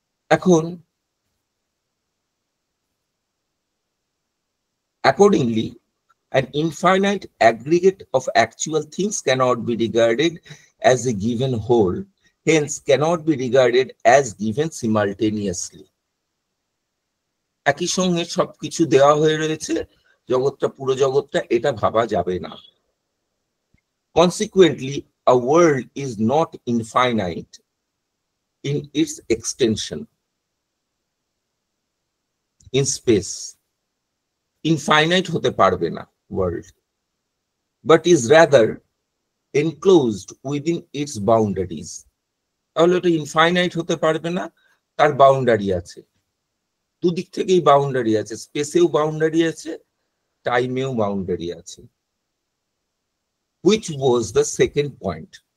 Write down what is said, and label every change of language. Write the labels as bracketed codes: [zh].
[bn] এখন [en] accordingly, an infinite aggregate of actual things cannot be regarded as a given whole, hence cannot be regarded as given simultaneously. [bn] একই সঙ্গে সবকিছু দেওয়া হয়ে রয়েছে, জগৎটা পুরো জগৎটা, এটা ভাবা যাবে না। [en] Consequently, a world is not infinite in its extension in space. Infinite [bn] হতে পারবে না [en] world, but is rather enclosed within its boundaries. [bn] তাহলে এটা ইনফাইনাইট হতে পারবে না, তার বাউন্ডারি আছে, দুদিক থেকেই বাউন্ডারি আছে, স্পেসেও বাউন্ডারি আছে, টাইমেও বাউন্ডারি আছে, [en] which was the second point.